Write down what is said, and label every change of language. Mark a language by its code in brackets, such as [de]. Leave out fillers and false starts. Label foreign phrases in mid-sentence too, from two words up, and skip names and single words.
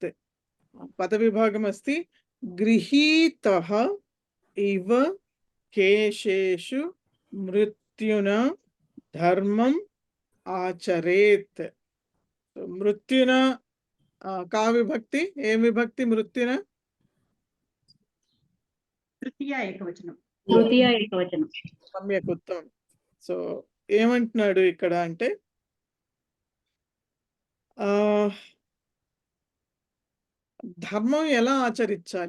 [sa] पदविभागमस्ति गृहीतः इव केशेषु मृत्युना धर्मम् आचरेत्। मृत्युना का विभक्ति? [te] ఏం విభక్తి మృత్యున? తృతీయ ఏకవచనం. [sa] సమ్యక్, ఉత్తమం. [te] సో ఏమంటున్నాడు ఇక్కడ అంటే ధర్మం ఎలా ఆచరించాలి?